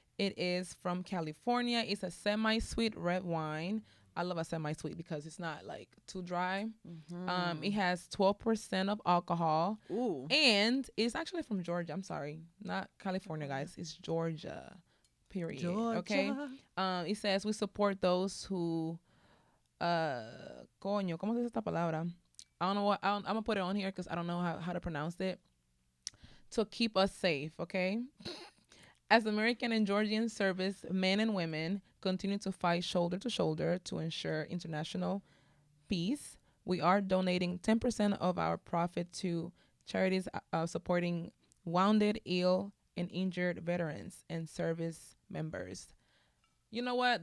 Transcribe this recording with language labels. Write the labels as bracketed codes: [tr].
[en] It is from California. It's a semi-sweet red wine. I love a semi-sweet because it's not like too dry. It has 12% of alcohol. Ooh. And it's actually from Georgia. I'm sorry, not California, guys. It's Georgia. Period. Georgia. Okay. It says we support those who, [es] coño, ¿cómo se dice esta palabra? [en] I don't know what. I'm gonna put it on here because I don't know how to pronounce it. To keep us safe, okay? As American and Georgian service men and women continue to fight shoulder to shoulder to ensure international peace, we are donating 10% of our profit to charities supporting wounded, ill, and injured veterans and service members. You know what?